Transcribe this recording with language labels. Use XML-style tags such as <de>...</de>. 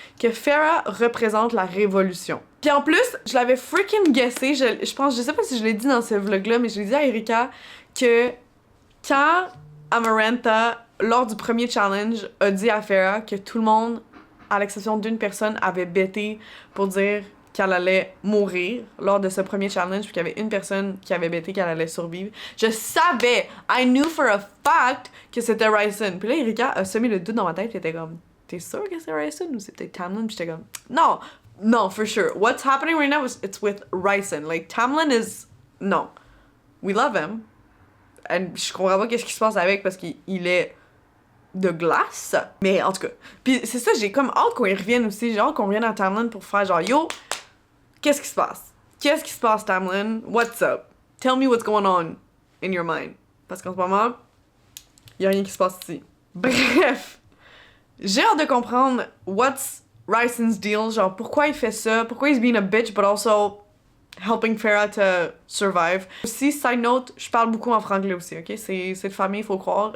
<fr>Que Farrah représente la révolution. Puis en plus, je l'avais freaking guessé, je pense, je sais pas si je l'ai dit dans ce vlog-là, mais je l'ai dit à Erika que quand Amarantha, lors du premier challenge, a dit à Farrah que tout le monde, à l'exception d'une personne, avait bêté pour dire qu'elle allait mourir lors de ce premier challenge, puis qu'il y avait une personne qui avait bêté qu'elle allait survivre. Je savais,</fr> <en>I knew for a fact</en> <fr>que c'était Ryson. Puis là, Erika a semé le doute dans ma tête, puis elle était comme, t'es sûr que c'est Ryson ou c'est peut-être Tamlin? Puis j'étais comme, non,</fr> <en>no, for sure. What's happening right now is it's with Ryson. Like, Tamlin is, no. We love him.</en> <fr>And je comprends pas qu'est-ce qui se passe avec parce qu'il est de glace. Mais en tout cas. Puis c'est ça, j'ai comme hâte qu'on y revienne aussi. J'ai hâte qu'on revienne à Tamlin pour faire genre, yo, qu'est-ce qui se passe? Qu'est-ce qui se passe, Tamlin?</fr> <en>What's up? Tell me what's going on in your mind.</en> <fr>Parce qu'en ce moment, y a rien qui se passe ici. Bref. J'ai hâte de comprendre</fr> <en>what's Ryson's deal,</en> <fr>genre pourquoi il fait ça, pourquoi</fr> <en>he's being a bitch but also helping Farrah to survive.</en> <fr>Aussi, side note, je parle beaucoup en franglais aussi, ok? C'est de famille, faut croire.</fr>